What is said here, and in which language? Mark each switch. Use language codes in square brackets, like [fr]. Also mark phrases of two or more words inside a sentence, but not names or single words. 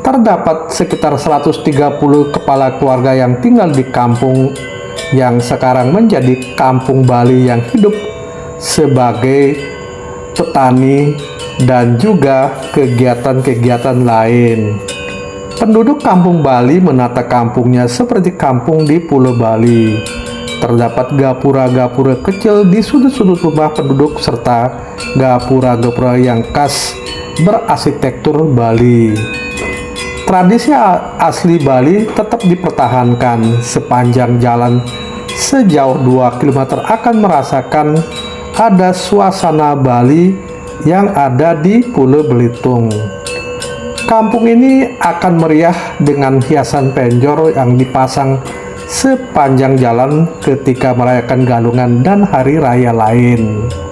[id] Terdapat sekitar 130 kepala keluarga yang tinggal di kampung yang sekarang menjadi Kampung Bali yang hidup sebagai petani dan juga kegiatan-kegiatan lain. Penduduk Kampung Bali menata kampungnya seperti kampung di Pulau Bali. Terdapat gapura-gapura kecil di sudut-sudut rumah penduduk serta gapura-gapura yang khas berarsitektur Bali. Tradisi asli Bali tetap dipertahankan. Sepanjang jalan sejauh 2 km akan merasakan ada suasana Bali yang ada di Pulau Belitung. Kampung ini akan meriah dengan hiasan penjor yang dipasang sepanjang jalan ketika merayakan Galungan dan hari raya lain.